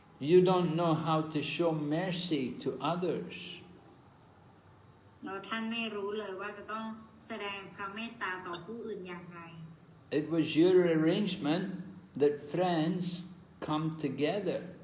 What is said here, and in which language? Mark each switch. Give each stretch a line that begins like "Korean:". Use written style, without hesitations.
English: You don't know how to show mercy to others.
Thai: แล้วท่านไม่รู้เลยว่าจะต้องแสดงพระเมตตาต่อผู้อื่นอย่างไร
English: It was your arrangement that friends come together.